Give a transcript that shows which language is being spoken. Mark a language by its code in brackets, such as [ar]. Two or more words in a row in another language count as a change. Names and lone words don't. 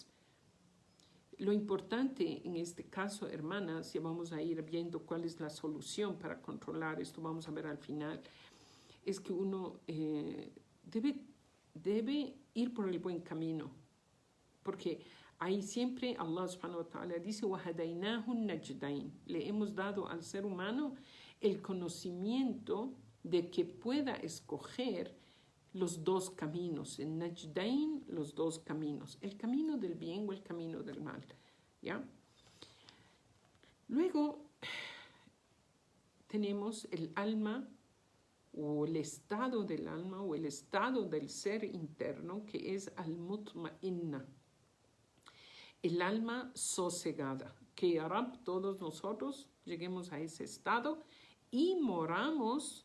[es] Lo importante en este caso, hermanas, y vamos a ir viendo cuál es la solución para controlar esto, vamos a ver al final, es que uno debe ir por el buen camino, porque ahí siempre Allah [ar] سبحانه وتعالى [es] dice [ar] وَهَدَيْنَاهُ النَّجْدَيْنِ, [es] le hemos dado al ser humano el conocimiento de que pueda escoger los dos caminos, en Najdain, los dos caminos, el camino del bien o el camino del mal, ¿ya? Luego tenemos el alma o el estado del alma o el estado del ser interno, que es al-mutma'inna, el alma sosegada, que [ar] يا رب, [es] todos nosotros lleguemos a ese estado y moramos.